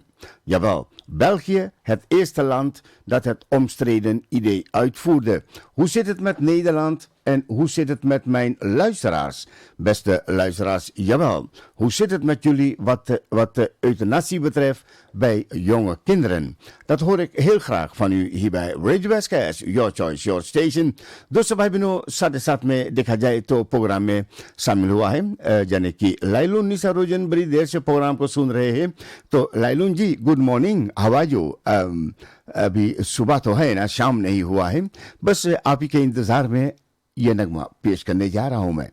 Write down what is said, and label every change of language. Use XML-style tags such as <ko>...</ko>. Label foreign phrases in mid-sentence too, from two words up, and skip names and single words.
<nl>Jawel, België, het eerste land dat het omstreden idee uitvoerde. Hoe zit het met Nederland en hoe zit het met mijn luisteraars? Beste luisteraars, jawel. Hoe zit het met jullie wat de euthanasie betreft bij jonge kinderen? Dat hoor ik heel graag van u hier bij Radio Westcast,</nl> <en>Your Choice, Your Station.</en> <hi>दोस्तों भाई बहनों, साथ साथ में देखा जाए तो प्रोग्राम में शामिल हुआ है यानी कि लाइलून निशा रोजन बड़ी देर से प्रोग्राम को सुन रहे हैं. तो लाइलून जी,</hi> <en>good morning, how are you?</en> <hi>अभी सुबह तो है ना, शाम नहीं हुआ है. बस आप ही के इंतजार में ये नगमा पेश करने जा रहा हूं मैं.</hi>